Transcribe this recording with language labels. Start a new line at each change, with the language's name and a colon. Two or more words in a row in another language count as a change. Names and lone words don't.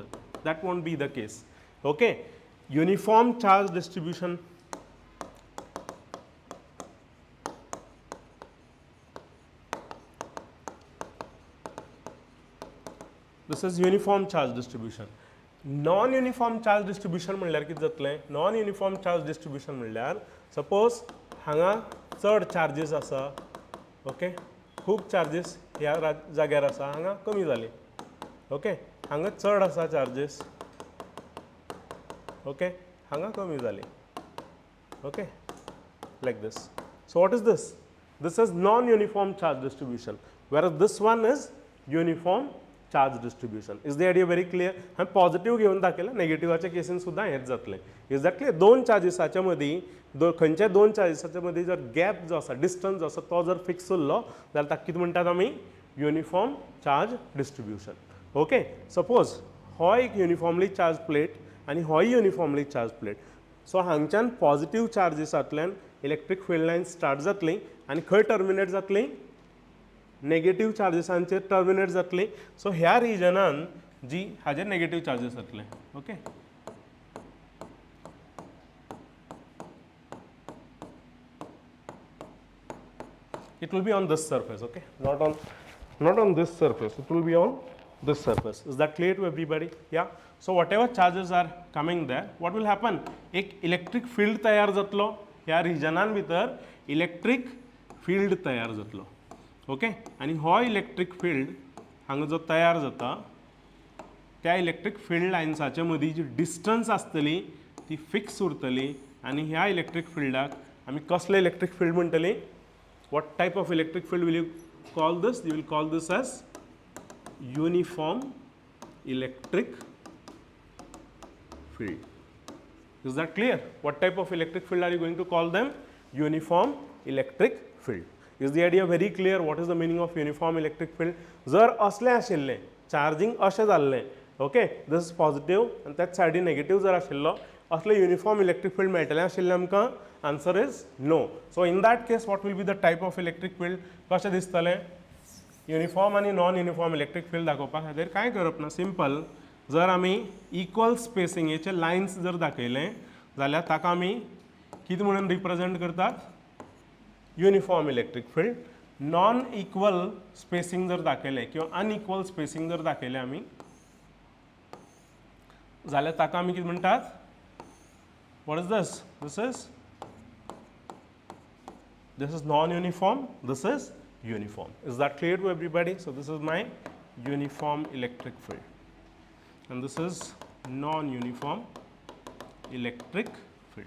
English: That won't be the case. Okay. Uniform charge distribution. This is uniform charge distribution. non uniform charge distribution
Konkani: म्हणल्यार कितें जातलें?
English: non uniform charge distribution
Konkani: म्हणल्यार सपोज हांगा चड चार्जीस आसा, ओके, खूब चार्जीस ह्या जाग्यार आसा, हांगा कमी जाली, ओके, हांगा चड आसा चार्जीस, ओके, हांगा कमी जाली,
English: ओके, like this. So what is this? This is non-uniform charge distribution, whereas this one is uniform charge distribution. Is the idea very clear?
Konkani: हम पॉझिटिव्ह घेऊन दाखयला, नेगेटिव्हाच्या केसीन सुद्धा हेच जातलें.
English: is that clear?
Konkani: दोन चार्जिसाच्या मदीं खंयच्या दोन चार्जिसाच्या मदीं जर गॅप जो आसा, डिस्टन्स जो आसा, तो जर फिक्स उरलो जाल्यार ताका कितें म्हणटात आमी?
English: uniform charge distribution.
Konkani: ओके. सपोज हो एक
English: uniformly charge plate
Konkani: आनी होय
English: uniformly charge plate.
Konkani: सो हांगच्यान पॉझिटिव्ह चार्जिसांतल्यान
English: electric field line start
Konkani: जातली आनी खंय टर्मिनेट जातली? नेगेटिव्ह चार्जिसांचेर टर्मिनेट जातली. सो ह्या रिजनान जी हाजेर नेगेटिव्ह चार्जीस जातले. ओके.
English: It will be on this surface, okay, not on this surface, it will be on this surface. Is that clear to everybody? Yeah. So whatever charges are coming there, what will happen?
Konkani: एक
English: electric field
Konkani: तयार जातलो ह्या रिजनान भितर,
English: electric field
Konkani: तयार जातलो, ओके. आनी हो
English: electric field
Konkani: हांगा जो तयार जाता त्या
English: electric field
Konkani: लायन्साच्या मदीं जी डिस्टन्स आसतली ती फिक्स उरतली आनी ह्या इलेक्ट्रिक फील्डाक आमी कसले
English: electric field
Konkani: म्हणटली?
English: What type of electric field will you call this? You will call this as uniform electric field. Is that clear? What type of electric field are you going to call them? Uniform electric field. Is the idea very clear? What is the meaning of uniform electric field?
Konkani: जर असले आशिल्ले चार्जिंग अशें जाल्लें, ओके,
English: this is positive
Konkani: आनी त्याच सायडीन नेगेटिव्ह जर आशिल्लो, असले
English: uniform electric field
Konkani: मेळटलें आशिल्लें आमकां?
English: answer is no. so in that case what will be the type of electric field?
Konkani: कशें दिसतलें? युनिफॉर्म आनी
English: non uniform electric field
Konkani: दाखोवपा खातीर कांय करप ना, सिंपल. जर आमी इक्वल स्पेसिंगेचे लायन्स जर दाखयले जाल्यार ताका आमी कितें म्हणून रिप्रेझेंट करतात?
English: uniform electric field. non equal spacing
Konkani: जर दाखयलें किंवा
English: unequal spacing
Konkani: जर दाखयलें आमी जाल्यार ताका आमी कितें म्हणटात?
English: what is this? This is non-uniform, this is uniform. Is that clear to everybody? So this is my uniform electric field and this is non-uniform electric field.